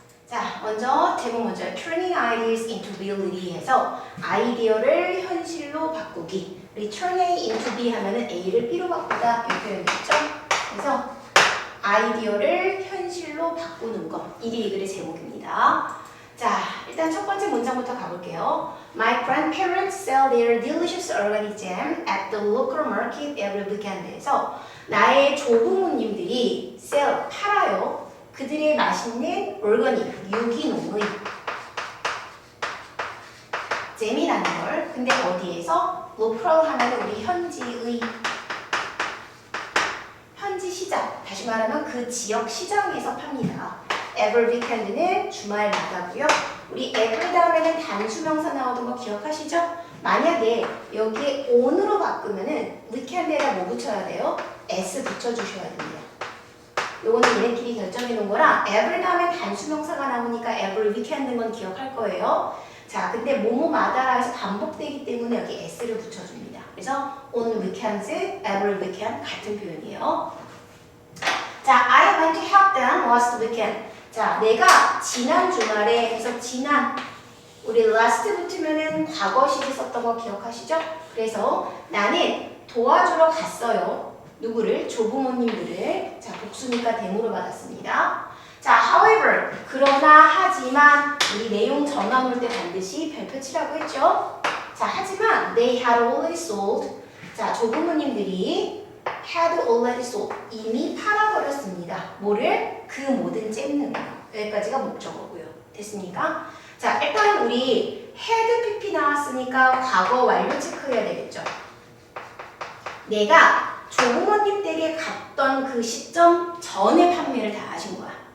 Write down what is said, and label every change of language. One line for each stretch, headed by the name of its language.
Korean: 자, 제목 먼저
English: Turning ideas into reality
Korean: 해서 아이디어를 현실로 바꾸기. 우리
English: turn A into B
Korean: 하면은 A를 B로 바꾸다 이 표현이겠죠? 그래서 아이디어를 현실로 바꾸는 것. 이게 이 글의 제목입니다. 자, 일단 첫 번째 문장부터 가볼게요.
English: My grandparents sell their delicious organic jam at the local market every weekend
Korean: 에서 나의 조부모님들이
English: sell,
Korean: 팔아요. 그들의 맛있는 organic, 유기농의 잼이라는 걸. 근데 어디에서? local 하면 우리 현지의 현지 시장, 다시 말하면 그 지역 시장에서 팝니다.
English: Every weekend
Korean: 는 주말마다고요. 우리 every 다음에는 단수명사 나오던 거 기억하시죠? 만약에 여기에 on으로 바꾸면은 weekend에다 뭐 붙여야 돼요? s 붙여주셔야 됩니다. 요거는 얘네끼리 결정해 놓은 거라 every 다음에 단수명사가 나오니까 every weekend인 건 기억할 거예요. 자, 근데 뭐뭐마다 해서 반복되기 때문에 여기 s를 붙여줍니다. 그래서
English: on weekends, every weekend
Korean: 같은 표현이에요.
English: 자, I went to help them last weekend.
Korean: 자, 내가 지난 주말에, 그래서 지난, 우리 last 붙으면은 과거 시제 썼던 거 기억하시죠? 그래서 나는 도와주러 갔어요. 누구를? 조부모님들을. 자, 복수니까 대무로 받았습니다. 자, however, 그러나 하지만 우리 내용 전환 올 때 반드시 별표 치라고 했죠? 자, 하지만
English: they had already sold.
Korean: 자, 조부모님들이
English: had already sold.
Korean: 이미 팔아버렸습니다. 뭐를? 그 모든 잼능을. 여기까지가 목적어고요. 됐습니까? 자, 일단 우리
English: had PP
Korean: 나왔으니까 과거 완료 체크해야 되겠죠. 내가 조부모님 댁에 갔던 그 시점 전에 판매를 다 하신 거야.